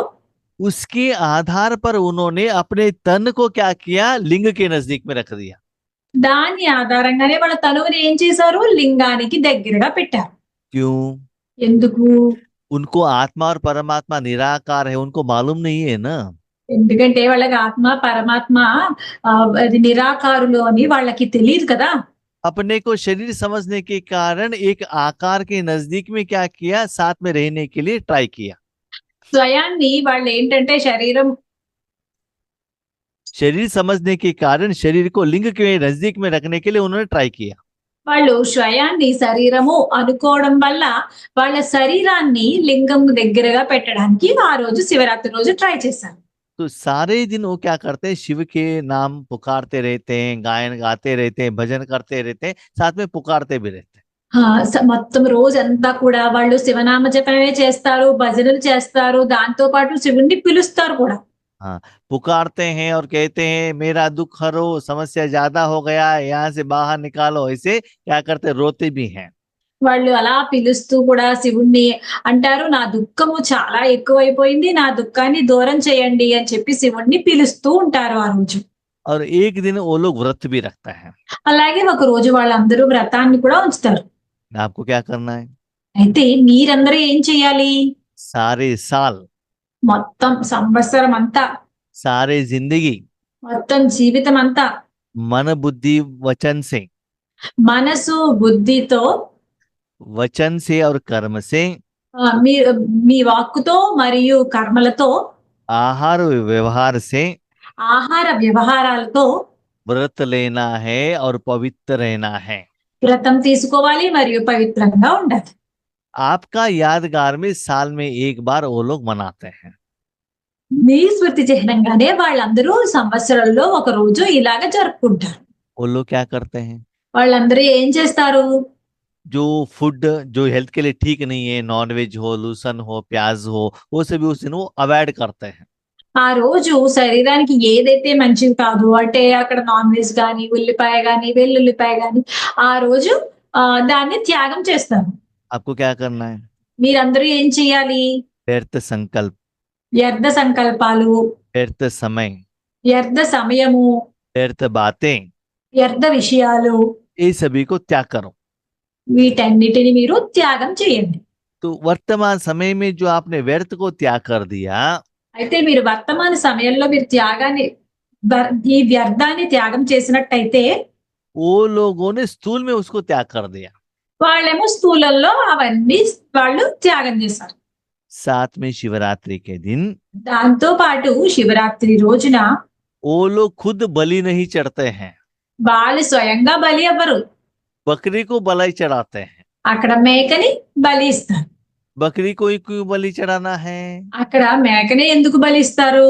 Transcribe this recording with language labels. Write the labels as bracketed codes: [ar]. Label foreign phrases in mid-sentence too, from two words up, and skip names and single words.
[hi] उसके आधार पर उन्होंने अपने तन को क्या किया, लिंग के नजदीक में रख दिया। [te] దాని ఆధారంగానే వాళ్ళ తనువుని ఏం చేశారు? లింగానికి దగ్గరగా పెట్టారు. [hi] क्यों? [te] ఎందుకు? [hi] उनको आत्मा और परमात्मा निराकार है, उनको मालूम नहीं है ना। [te] ఎందుకంటే వాళ్ళకి ఆత్మ, పరమాత్మ అది నిరాకారులు అని వాళ్ళకి తెలీదు కదా! [hi] अपने को शरीर समझने के कारण एक आकार के नजदीक में क्या किया, साथ में रहने के लिए ट्राई किया। [te] స్వయాన్ని వాళ్ళేంటంటే శరీరం [hi] शरीर समझने के कारण शरीर को लिंग के नजदीक में रखने के लिए उन्होंने ट्राई किया। [te] వాళ్ళు స్వయాన్ని శరీరము అనుకోవడం వల్ల వాళ్ళ శరీరాన్ని లింగం దగ్గరగా పెట్టడానికి ఆ రోజు శివరాత్రి రోజు ట్రై చేశారు. [hi] तो सारे दिन वो क्या करते हैं, शिव के नाम पुकारते रहते हैं, गायन गाते रहते हैं, भजन करते रहते हैं, साथ में पुकारते भी रहते हैं। [te] మొత్తం రోజంతా కూడా వాళ్ళు శివనామ జపమే చేస్తారు, భజనలు చేస్తారు. దాంతో పాటు శివుణ్ణి పిలుస్తారు కూడా. [hi] हाँ, पुकारते हैं और कहते हैं मेरा दुख हरो, समस्या ज्यादा हो गया है, यहाँ से बाहर निकालो, ऐसे क्या करते, रोते भी हैं। [te] వాళ్ళు అలా పిలుస్తూ కూడా శివుణ్ణి అంటారు, నా దుఃఖము చాలా ఎక్కువైపోయింది, నా దుఃఖాన్ని దూరం చేయండి అని చెప్పి శివుణ్ణి పిలుస్తూ ఉంటారు ఆ రోజు. [hi] और एक दिन वो लोग व्रत भी रखता है। [te] అలాగే ఒక రోజు వాళ్ళందరూ వ్రతాన్ని కూడా ఉంచుతారు. [hi] आपको क्या करना है, [te] అయితే మీరందరూ ఏం చేయాలి? [hi] सारे साल, [te] మొత్తం సంవత్సరం అంతా, [hi] सारे जिंदगी [te] మొత్తం జీవితం అంతా [hi] मन बुद्धि वचन से, [te] మనసు బుద్ధితో [hi] वचन से और कर्म से, [te] మీ మీ వాక్కుతో మరియు కర్మలతో, [hi] आहार व्यवहार से [te] ఆహార వ్యవహారాలతో [hi] व्रत लेना है और पवित्र रहना है। [te] వ్రతం తీసుకోవాలి మరియు పవిత్రంగా ఉండాలి. [hi] आपका यादगार में साल में एक बार वो लोग मनाते हैं। [te] మీ స్మృతి చిహ్నంగానే వాళ్ళందరూ సంవత్సరంలో ఒక రోజు ఇలాగ జరుపుకుంటారు. [hi] वो लोग क्या करते हैं, [te] వాళ్ళందరూ ఏం చేస్తారు? [hi] जो फूड जो हेल्थ के लिए ठीक नहीं है, [en] non veg [hi] हो, लूसन हो, प्याज हो, वो सभी उस दिन वो अवॉइड करते हैं। [te] ఆ రోజు శరీరానికి ఏదైతే మంచిది కాదు అంటే అక్కడ [en] non veg [te] గాని, ఉల్లిపాయ గాని, వెల్లుల్లిపాయ గాని ఆ రోజు దాన్ని త్యాగం చేస్తారు. [hi] आपको क्या करना है, [te] మీరందరూ ఏం చేయాలి? [hi] व्यर्थ संकल्प, [te] వ్యర్థ సంకల్పాలు, [hi] व्यर्थ समय, [te] వ్యర్థ సమయము, [hi] व्यर्थ बातें, [te] వ్యర్థ విషయాలు, [hi] ये सभी को त्याग करो। [te] వీటన్నిటిని మీరు త్యాగం చేయండి. [hi] तो वर्तमान समय में जो आपने व्यर्थ को त्याग कर दिया, [te] అయితే మీరు వర్తమాన సమయంలో మీరు త్యాగాన్ని ఈ వ్యర్థాన్ని త్యాగం చేసినట్టయితే [hi] वो लोगों ने स्थूल में उसको त्याग कर दिया। [te] వాళ్ళేమో స్థూలంలో అవన్నీ వాళ్ళు త్యాగం చేశారు. [hi] साथ में शिवरात्रि के दिन [te] దాంతో పాటు శివరాత్రి రోజున [hi] वो लोग खुद बलि नहीं चढ़ते हैं, [te] వాళ్ళు స్వయంగా బలి అవ్వరు. [hi] बकरी को बलि चढ़ाते हैं। [te] అక్కడ మేకని బలి ఇస్తారు. [hi] बकरी को ही क्यों बलि चढ़ाना है, [te] అక్కడ మేకనే ఎందుకు బలి ఇస్తారు?